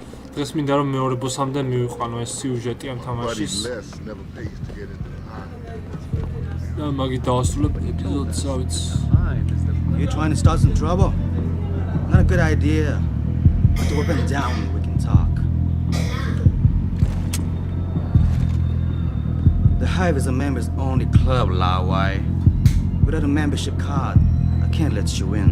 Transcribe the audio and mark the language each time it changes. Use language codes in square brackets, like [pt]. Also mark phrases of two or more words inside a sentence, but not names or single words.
[ka] დღეს მინდა რომ მეორე ბოსამდე მივიყვანო ეს სიუჟეტი ამ თამაშის. და მაგით დავასრულებ ეპიზოდს, ავიც. [en] You trying to start some trouble? Not a good idea. Put the weapon down when we can talk. The Hive is a members-only club, Lawai. Without a membership card, I can't let you in.